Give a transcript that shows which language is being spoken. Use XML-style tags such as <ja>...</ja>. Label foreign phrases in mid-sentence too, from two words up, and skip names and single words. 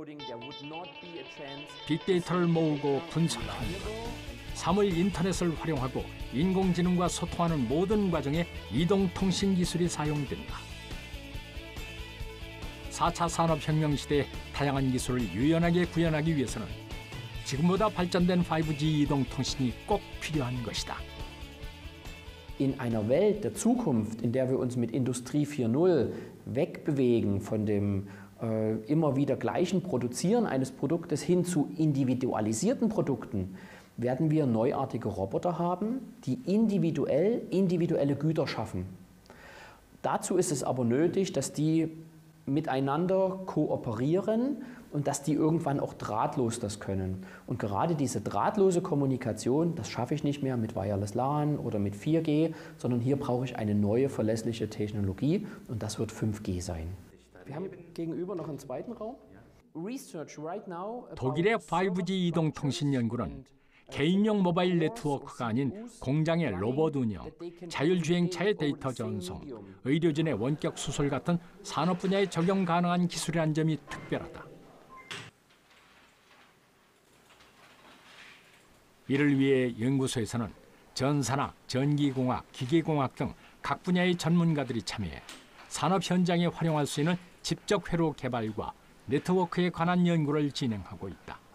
<ko>빅데이터를 모으고 분석하는 것, 사물 인터넷을 활용하고 인공지능과 소통하는 모든 과정에 이동통신 기술이 사용된다. 4차 산업혁명 시대의 다양한 기술을 유연하게 구현하기 위해서는 지금보다 발전된 5G 이동통신이 꼭 필요한 것이다.</ko> <de>In einer Welt der Zukunft, in der wir uns mit Industrie 4.0 wegbewegen von dem immer wieder gleichen Produzieren eines Produktes hin zu individualisierten Produkten, werden wir neuartige Roboter haben, die individuelle Güter schaffen. Dazu ist es aber nötig, dass die miteinander kooperieren und dass die irgendwann auch drahtlos das können. Und gerade diese drahtlose Kommunikation, das schaffe ich nicht mehr mit</de> <en>Wireless LAN</en> <de>oder mit 4G, sondern hier brauche ich eine neue verlässliche Technologie und das wird 5G sein. Wir haben gegenüber noch einen zweiten Raum.</de> <en>Research right now.</en> <ko>독일의 5G 이동통신 연구는 개인용 모바일 네트워크가 아닌 공장의 로봇 운영, 자율주행차의 데이터 전송, 의료진의 원격 수술 같은 산업 분야에 적용 가능한 기술이라는 점이 특별하다. 이를 위해 연구소에서는 전산학, 전기공학, 기계공학 등 각 분야의 전문가들이 참여해 산업 현장에 활용할 수 있는 집적 회로 개발과 네트워크에 관한 연구를 진행하고 있다.</ko>